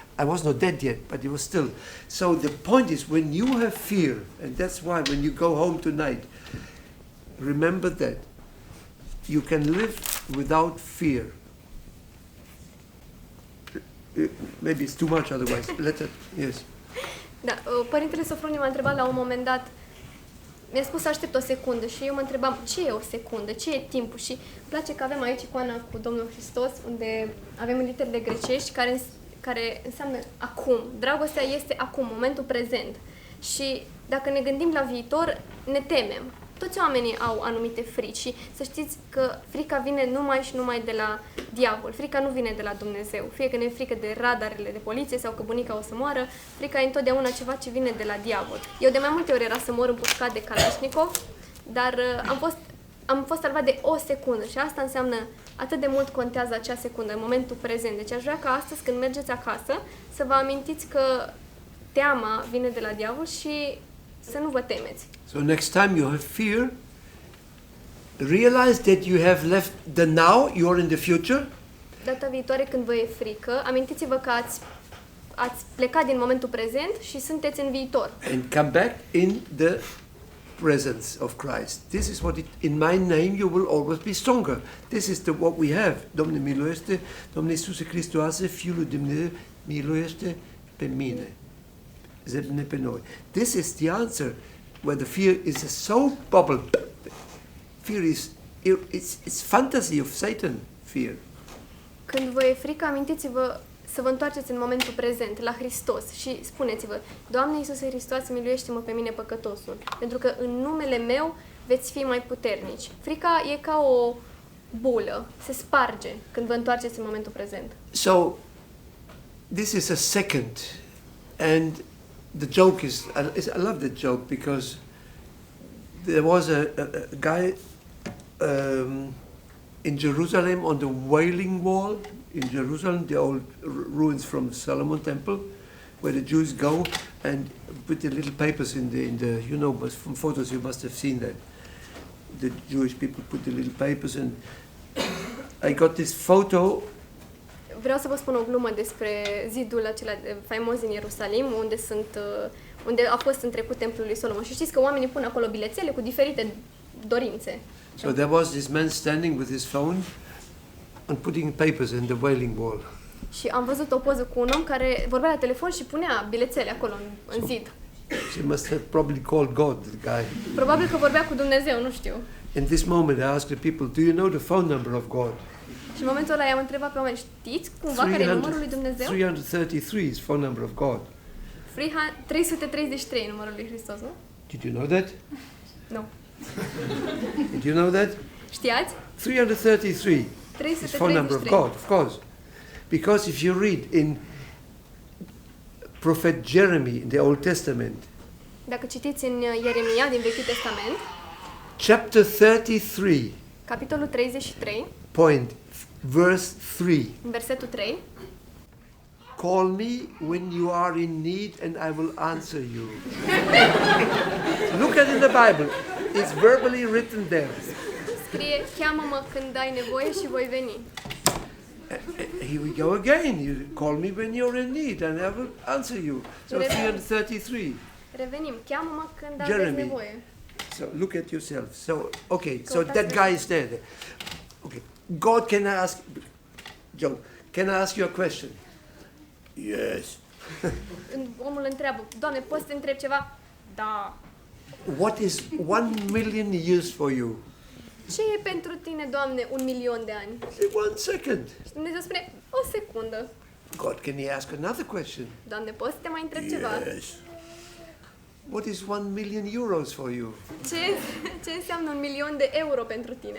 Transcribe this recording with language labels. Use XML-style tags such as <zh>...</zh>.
<en>I was not dead yet, but it was still. So the point is, when you have fear, and that's why when you go home tonight, remember that you can live without fear. Maybe it's too much otherwise. Yes.</en> <ro>Da, Părintele Sofronie m-a întrebat la un moment dat, mi-a spus să aștept o secundă și eu mă întrebam ce e o secundă, ce e timpul și îmi place că avem aici icoana cu Domnul Hristos unde avem literele grecești care înseamnă acum. Dragostea este acum, momentul prezent. Și dacă ne gândim la viitor, ne temem. Toți oamenii au anumite frici și să știți că frica vine numai și numai de la diavol. Frica nu vine de la Dumnezeu. Fie că ne e frică de radarele de poliție sau că bunica o să moară, frica e întotdeauna ceva ce vine de la diavol. Eu de mai multe ori era să mor împușcat de Kalashnikov, dar am fost salvat de o secundă și asta înseamnă atât de mult contează acea secundă, în momentul prezent. Deci aș vrea ca astăzi când mergeți acasă să vă amintiți că teama vine de la diavol și să nu vă temeți.</ro> <en>So next time you have fear, realize that you have left the now, you are in the future.</en> <ro>Data viitoare când vă e frică, amintiți-vă că ați plecat din momentul prezent și sunteți în viitor.</ro> <en>And come back in the presence of Christ. This is what in my name you will always be stronger. This is what we have.</en> <ro>Domnul miluiește, Domnul Iisuse Hristoase, Fiul lui Dumnezeu, miluiește pe mine. Zebne pe noi.</ro> <en>This is the answer. Where the fear is a soap bubble. Fear is it's fantasy of Satan. Fear.</en> <ro>Când vă e frică, amintiți-vă să vă întoarceți în momentul prezent, la Hristos și spuneți-vă: Doamne Iisuse Hristoase, miluiește-mă pe mine păcătosul, pentru că în numele meu veți fi mai puternici. Frica e ca o bulă, se sparge când vă întoarceți în momentul prezent.</ro> <en>So this is a second, and the joke is, I love that joke because there was a guy in Jerusalem on the Wailing Wall in Jerusalem, the old ruins from Solomon Temple, where the Jews go and put the little papers in the you know, but from photos you must have seen that. The Jewish people put the little papers, and I got this photo.</en> <ro>Vreau să vă spun o glumă despre zidul acela faimos din Ierusalim, unde a fost în trecut templul lui Solomon. Și știți că oamenii pun acolo bilețele cu diferite dorințe.</ro> <en>So there was this man standing with his phone and putting papers in the Wailing Wall.</en> <ro>Și am văzut o poză cu un om care vorbea la telefon și punea bilețele acolo în zid.</ro> <en>She must have probably called God, the guy.</en> <ro>Probabil că vorbea cu Dumnezeu, nu știu.</ro> <en>In this moment I asked the people, do you know the phone number of God?</en> <ro>Și în momentul ăla i-am întrebat pe oameni: știți cumva care e numărul lui Dumnezeu?</ro> <en>333 is phone number of God.</en> <ro>333 numărul lui Hristos, nu?</ro> <en>Did you know that?</en> <ro>Nu.</ro> <en>Did you know that?</en> <ro>Știați?</ro> <en>333 is phone number of God, of course. Because if you read in Prophet Jeremy in the Old Testament,</en> <ro>Dacă citiți în Ieremia din Vechiul Testament,</ro> <en>chapter 33,</en> <ro>capitolul 33,</ro> <en>verse 3.</en> <ro>în versetul 3,</ro> <en>Call me when you are in need and I will answer you. Look at it in the Bible. It's verbally written there.</en> <ro>scrie: cheamă-mă când ai nevoie și voi veni.</ro> <en>Here we go again. You call me when you're in need and I will answer you. So 333.</en> <ro>Revenim: cheamă-mă când</ro> <en>Jeremy.</en> <ro>aveți nevoie.</ro> <en>So look at yourself. So okay, so that guy is there. Okay. God, can I ask Joe, can I ask you a question? Yes.</en> <ro>Omul întreabă: Doamne, poți să te întreb ceva? Da.</ro> <en>What is 1 million years for you?</en> <ro>Ce e pentru tine, Doamne, 1.000.000 de ani?</ro> <en>1 second.</en> <ro>Și Dumnezeu spune: o secundă.</ro> <en>God, can he ask another question?</en> <ro>Doamne, poți să te mai întreb ceva?</ro> <en>Yes. What is 1 million euros for you?</en> <ro>Ce înseamnă 1.000.000 de euro pentru tine?</ro>